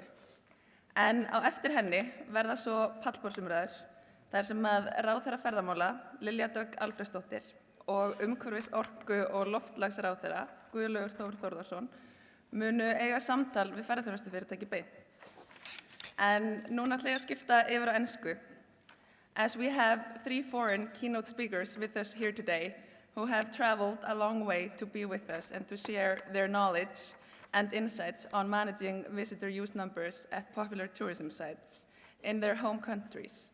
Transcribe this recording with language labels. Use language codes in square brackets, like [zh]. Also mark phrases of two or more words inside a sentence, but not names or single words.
[is] En á eftir henni verða svo pallborðsumræður, þar sem að ráðherra ferðamála, Lilja Dögg Alfreðsdóttir, og umhverfis-, orku- og loftslagsráðherra, Guðlaugur Þór Þórðarson, munu eiga samtal við ferðaþjónustufyrirtæki beint. En núna ætla ég að skipta yfir á ensku. [en] As we have 3 foreign keynote speakers with us here today who have traveled a long way to be with us and to share their knowledge and insights on managing visitor use numbers at popular tourism sites in their home countries.